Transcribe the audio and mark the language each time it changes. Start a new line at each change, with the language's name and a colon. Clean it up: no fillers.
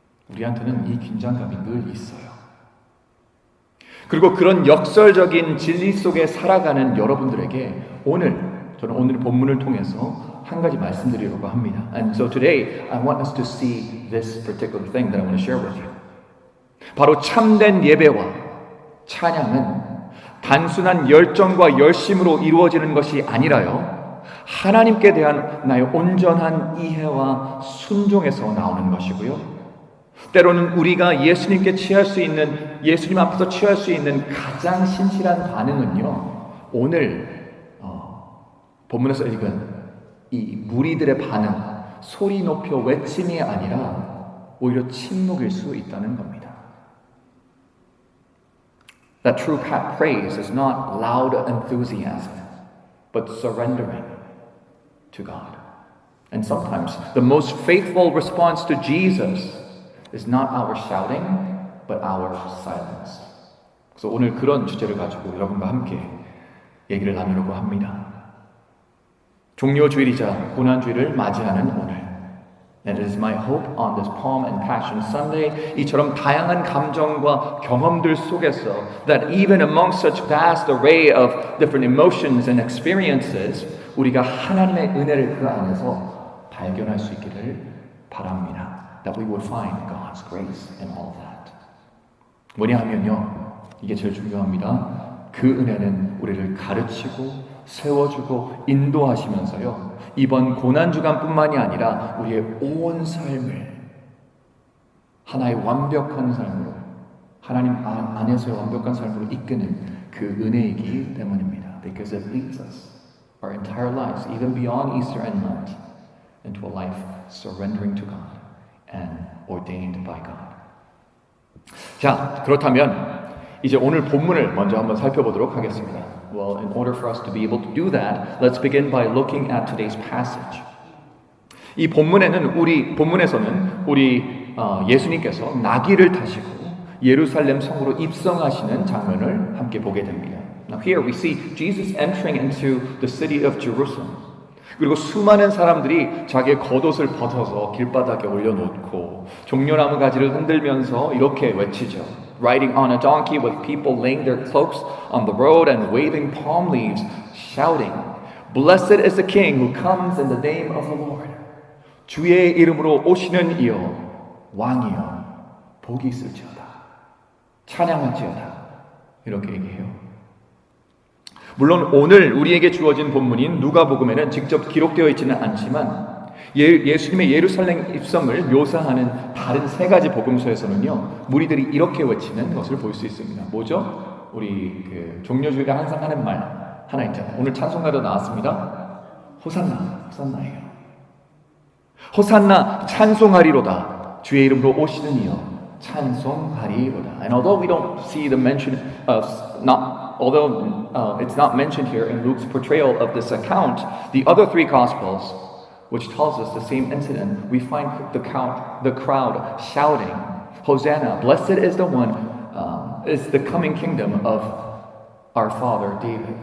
Korean: 우리한테는 이 긴장감이 늘 있어요. 그리고 그런 역설적인 진리 속에 살아가는 여러분들에게 저는 오늘 본문을 통해서 한 가지 말씀드리려고 합니다.
English: And so today I want us to see this particular thing that I want to share with you.
Korean: 바로 참된 예배와 찬양은 단순한 열정과 열심으로 이루어지는 것이 아니라요, 하나님께 대한 나의 온전한 이해와 순종에서 나오는 것이고요. 때로는 우리가 예수님 앞에서 취할 수 있는 가장 신실한 반응은요, 오늘 본문에서 읽은 이 무리들의 반응, 소리 높여 외침이 아니라 오히려 침묵일 수 있다는 겁니다.
English: That true praise is not loud enthusiasm, but surrendering to God. And sometimes the most faithful response to Jesus is not our shouting, but our silence.
Korean: 그래서 오늘 그런 주제를 가지고 여러분과 함께 얘기를 나누려고 합니다. 종료주일이자 고난주일을 맞이하는 오늘,
English: And it is my hope on this Palm and Passion Sunday,
Korean: 이처럼 다양한 감정과 경험들 속에서
English: that even among such vast array of different emotions and experiences,
Korean: 우리가 하나님의 은혜를 그 안에서 발견할 수 있기를 바랍니다.
English: That we would find God's grace in all that.
Korean: 뭐냐 하면요, 이게 제일 중요합니다. 그 은혜는 우리를 가르치고 세워주고 인도하시면서요, 이번 고난주간뿐만이 아니라 우리의 온 삶을 하나의 완벽한 삶으로, 하나님 안에서의 완벽한 삶으로 이끄는 그 은혜이기 때문입니다.
English: Because it leads us our entire lives, even beyond Easter and Lent, into a life surrendering to God and ordained by God.
Korean: 자, 그렇다면 이제 오늘 본문을 먼저 한번 살펴보도록 하겠습니다.
English: Well, in order for us to be able to do that, let's begin by looking at today's passage.
Korean: 이 본문에서는 우리 예수님께서 나귀를 타시고 예루살렘 성으로 입성하시는 장면을 함께 보게 됩니다.
English: Now here we see Jesus entering into the city of Jerusalem.
Korean: 그리고 수많은 사람들이 자기의 겉옷을 벗어서 길바닥에 올려놓고 종려나무 가지를 흔들면서 이렇게 외치죠.
English: Riding on a donkey with people laying their cloaks on the road and waving palm leaves, shouting, Blessed is the King who comes in the name of the Lord.
Korean: 주의 이름으로 오시는 이여, 왕이여, 복이 있을지어다. 찬양할지어다. 이렇게 얘기해요. 물론 오늘 우리에게 주어진 본문인 누가복음에는 직접 기록되어 있지는 않지만 예수님의 예루살렘 입성을 묘사하는 다른 세 가지 복음서에서는요, 무리들이 이렇게 외치는 것을 볼 수 있습니다. 뭐죠? 우리 종료주일에 항상 하는 말 하나 있잖아요. 오늘 찬송가도 나왔습니다. 호산나, 호산나예요. 호산나 찬송하리로다. 주의 이름으로 오시는 이여 찬송하리로다.
English: And although we don't see the mention of it's not mentioned here in Luke's portrayal of this account, the other three Gospels, which tells us the same incident, we find the crowd shouting, Hosanna, blessed is the one, is the coming kingdom of our father David.